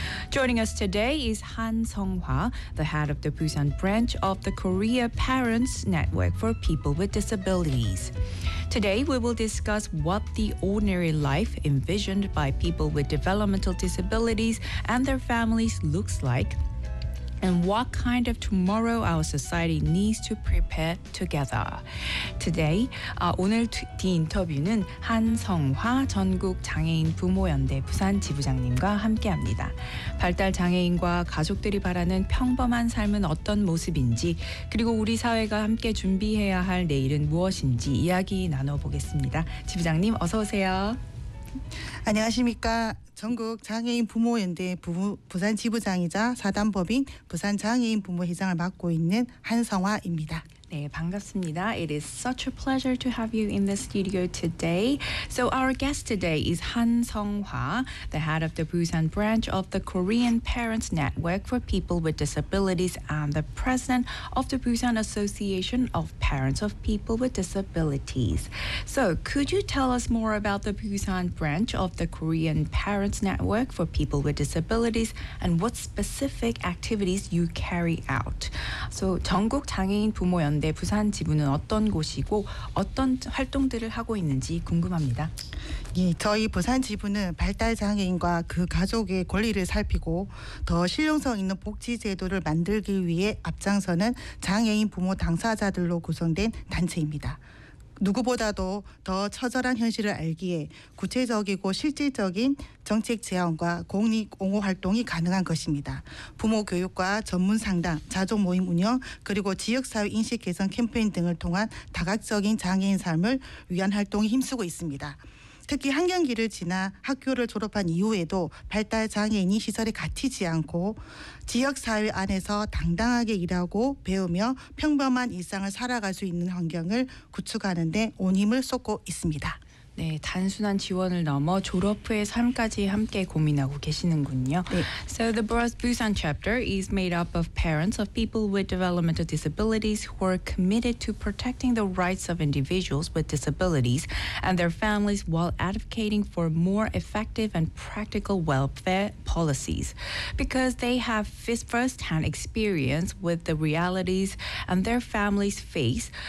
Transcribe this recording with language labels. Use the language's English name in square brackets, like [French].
[English] Joining us today is Han Seong-hwa, the head of the Busan branch of the Korea Parents Network for People with Disabilities. Today, we will discuss what the ordinary life envisioned by people with developmental disabilities and their families looks like, and what kind of tomorrow our society needs to prepare together. Today, [Korean] 오늘 인터뷰는 한성화 전국 장애인 부모연대 부산 지부장님과 함께합니다. 발달 장애인과 가족들이 바라는 평범한 삶은 어떤 모습인지, 그리고 우리 사회가 함께 준비해야 할 내일은 무엇인지 이야기 나눠보겠습니다. 지부장님, 어서 오세요. 안녕하십니까. 전국 장애인 부모연대 부산 지부장이자 사단법인 부산 장애인 부모회장을 맡고 있는 한성화입니다. 네, 반갑습니다. [English] It is such a pleasure to have you in the studio today. So our guest today is Han Seong-hwa, the head of the Busan branch of the Korean Parents Network for People with Disabilities and the president of the Busan Association of Parents of People with Disabilities. So could you tell us more about the Busan branch of the Korean Parents Network for People with Disabilities and what specific activities you carry out? So [Korean] 전국 장애인 부모연 네, 부산 지부는 어떤 곳이고 어떤 활동들을 하고 있는지 궁금합니다. 예, 저희 부산 지부는 발달장애인과 그 가족의 권리를 살피고 더 실용성 있는 복지 제도를 만들기 위해 앞장서는 장애인 부모 당사자들로 구성된 단체입니다. 누구보다도 더 처절한 현실을 알기에 구체적이고 실질적인 정책 제안과 공익 옹호 활동이 가능한 것입니다. 부모 교육과 전문 상담, 자족 모임 운영, 그리고 지역사회 인식 개선 캠페인 등을 통한 다각적인 장애인 삶을 위한 활동에 힘쓰고 있습니다. 특히 학년기를 지나 학교를 졸업한 이후에도 발달 장애인이 시설에 갇히지 않고 지역사회 안에서 당당하게 일하고 배우며 평범한 일상을 살아갈 수 있는 환경을 구축하는 데 온 힘을 쏟고 있습니다. 네, 단순한 지원을 넘어 졸업 후의 삶까지 함께 고민하고 계시는군요. 네. [English] So the Busan chapter is made up of parents of people with developmental disabilities who are committed to protecting the rights of individuals with disabilities and their families while advocating for more effective and practical welfare policies because they have first-hand experience with the realities and their families face.